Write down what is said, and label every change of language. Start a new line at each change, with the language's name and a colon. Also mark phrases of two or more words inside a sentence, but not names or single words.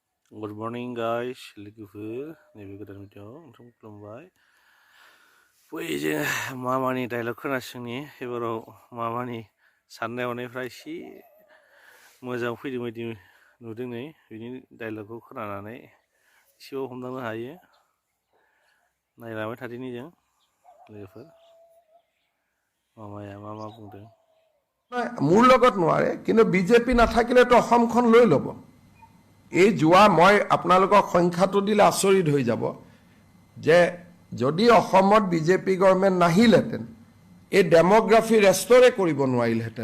English: Good morning, guys.
Bodo: Logofer, nebe goदान भिडिअ नोंथां खुलुमबाय। जे मामानि डायलग खोनासंनि एबाराव मामानि साननाय हनायफ्रा एसे मोजां फैदों बायदि नुदों नै बिनि डायलगखौ खोनानानै एसेबाबो हमदांनो हायो। नायलांबाय थादिनि जों लोगोफोर मामाया मा बुंदों।
Assamese: মোৰ লগত নোৱাৰে কিন্তু বিজেপি নাথাকিলেতো অসমখন লৈ ল'ব। এই যোৱা মই আপোনালোকক সংখ্যাটো দিলে আচৰিত হৈ যাব যে যদি অসমত বিজেপি গভৰ্ণমেণ্ট নাহিলেহেঁতেন এই ডেমোগ্ৰাফি ৰেষ্টৰে কৰিব নোৱাৰিলেহেঁতেন।